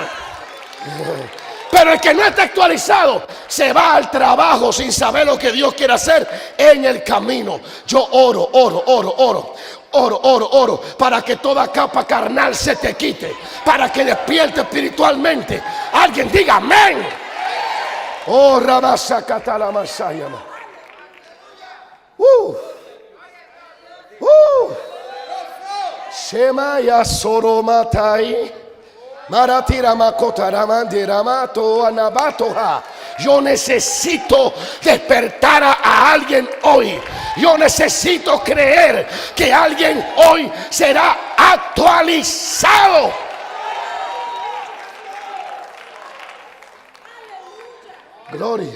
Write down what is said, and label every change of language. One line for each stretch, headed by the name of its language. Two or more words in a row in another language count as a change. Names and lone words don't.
Spanish: Pero el que no está actualizado se va al trabajo sin saber lo que Dios quiere hacer en el camino. Yo oro para que toda capa carnal se te quite, para que despierte espiritualmente. Alguien diga amén. Oh, Rabasa Katala Masayama. Shemaya Soromatai. Maratira Makotara Mandira Mato Anabatoha. Yo necesito despertar a alguien hoy. Yo necesito creer que alguien hoy será actualizado. Gloria.